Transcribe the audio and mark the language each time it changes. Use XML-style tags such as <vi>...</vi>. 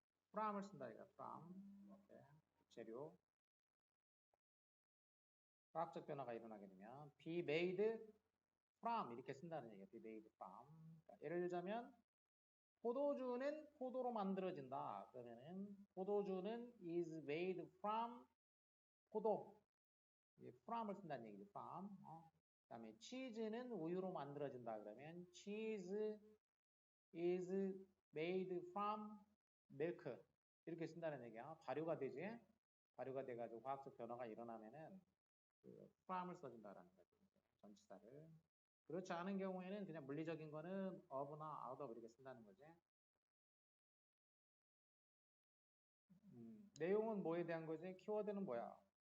<ko>from을 쓴다 이거 from 이렇게 재료 화학적 변화가 일어나게 되면 be made from 이렇게 쓴다는 얘기예요. be made from. 그러니까 예를 들자면 포도주는 포도로 만들어진다. 그러면은 포도주는</ko> <en>is made from</en> <ko>포도. from을 쓴다는 얘기죠. from. 그다음에 치즈는 우유로 만들어진다. 그러면</ko> <en>cheese is made from milk.</en> <ko>이렇게 쓴다는 얘기야. 발효가 되지. 발효가 돼가지고 화학적 변화가 일어나면은 그 from을 써준다라는 거죠. 전치사를. 그렇지 않은 경우에는 그냥 물리적인 거는 of나 out of 이렇게 쓴다는 거지. 내용은 뭐에 대한 거지? 키워드는 뭐야?</ko>